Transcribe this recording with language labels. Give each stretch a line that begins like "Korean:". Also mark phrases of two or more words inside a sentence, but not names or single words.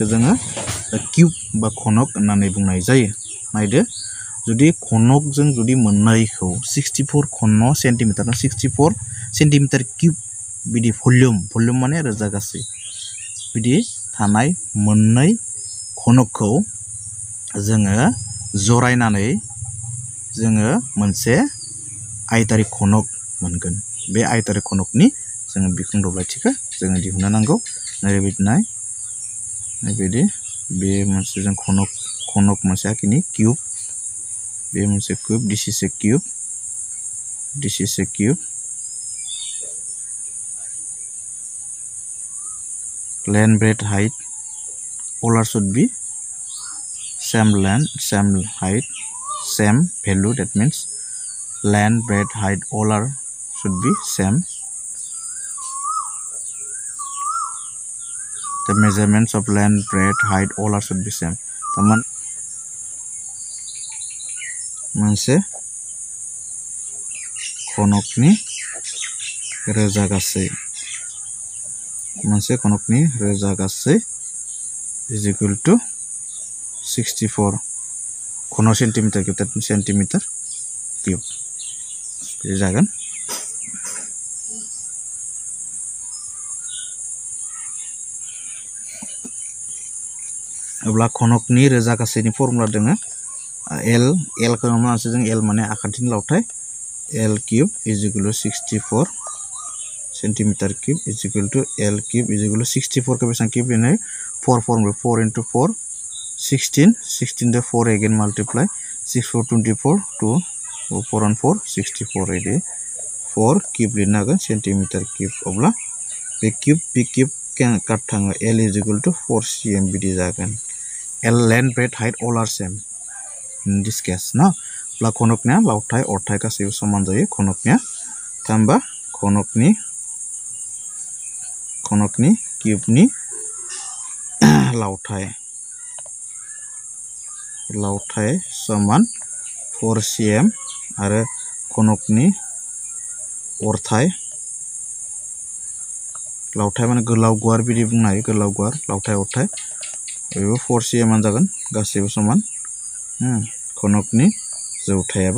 Bodo: जोङो क्यूब बा खनक होननानै बुंनाय जायो नायदो जुदि खनकजों जुदि मोननैखौ 64 खन सेन्टिमिटार 64
English: centimeter cube
Bodo: बिदि भल्युम माने रोजा गासै बिदि थानाय मोननै खनकखौ जोङो जरायनानै जोङो मोनसे आयतारि खनक मोनगोन बे आयतारि खनकनि जोङो बिखुं दब्लायथिखौ जोङो दिहुननो नांगौ नायबायदि बे मोनसे जों खनक मोनसे आखिनि क्यूब बे मोनसे
English: cube this is a cube length breadth height all are should be same length same height same value that means length breadth height all are should be same the measurements of length breadth height all are should be same taman
Bodo: मोनसे खनकनि रोजा गासै
English: is equal to
Bodo: 64 खन
English: centimeter cube that centimeter cube
Bodo: बे जागोन अब्ला खनकनि रोजा गासैनि फर्मुला दोङो L खौ माने जों L माने आखान्थिनि लावथाय
English: L cube is equal to 64 centimeter cube is equal to L cube is equal to
Bodo: 64 को बेसां क्यूब लेनाय
English: 4 into 4 16 the 4 again multiply 6 4 24 2 4 and 4 64
Bodo: इदि 4 क्यूब लेना हागोन सेन्टिमिटार क्यूब अब्ला बे क्यूब काट थाङो
English: L is equal to 4 cm
Bodo: बिदि जागोन
English: L length breadth height all are same in this case
Bodo: ना अब्ला खनकनिया लावथाय अरथाय गासैबो समान जायो खनकनिया थामबा खनकनि क्यूबनि लावथाय समान 4 cm आरो खनकनि अरथाय लावथाय माने गोलाव गुवार बिदि बुंनो हायो गोलाव गुवार लावथाय अरथाय बेबो 4 cm जागोन गासैबो समान खनकनि जौथायाबो